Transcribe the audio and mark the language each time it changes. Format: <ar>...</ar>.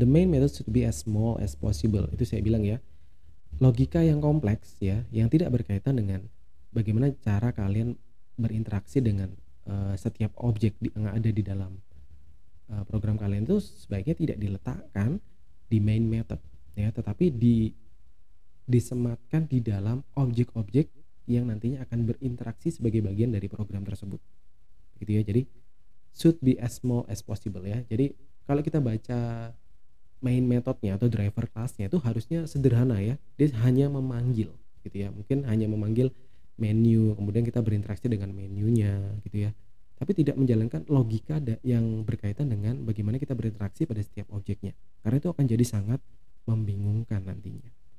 <en>The main method should be as small as possible.</en> <id>Itu saya bilang ya, logika yang kompleks ya, yang tidak berkaitan dengan bagaimana cara kalian berinteraksi dengan setiap objek yang ada di dalam program kalian, itu sebaiknya tidak diletakkan di main method ya, tetapi disematkan di dalam objek-objek yang nantinya akan berinteraksi sebagai bagian dari program tersebut gitu ya. Jadi</id> <en>should be as small as possible</en> <id>ya. Jadi kalau kita baca main metodnya atau driver classnya itu harusnya sederhana ya, dia hanya memanggil gitu ya, mungkin hanya memanggil menu, kemudian kita berinteraksi dengan menunya gitu ya, tapi tidak menjalankan logika yang berkaitan dengan bagaimana kita berinteraksi pada setiap objeknya, karena itu akan jadi sangat membingungkan nantinya.</id>